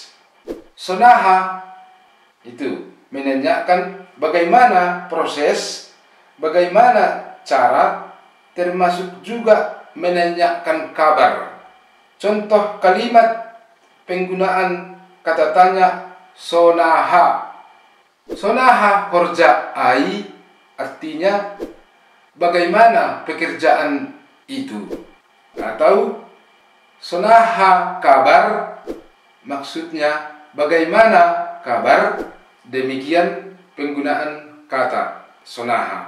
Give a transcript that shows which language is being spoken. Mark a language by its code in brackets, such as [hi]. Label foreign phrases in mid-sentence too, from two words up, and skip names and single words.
[id] Sonaha itu menanyakan bagaimana proses, bagaimana cara, termasuk juga menanyakan kabar. Contoh kalimat penggunaan kata tanya sonaha. [bts] Sonaha horja ai [id] artinya bagaimana pekerjaan itu. Atau [bts] sonaha kabar [id] maksudnya bagaimana kabar. Demikian penggunaan kata sonaha.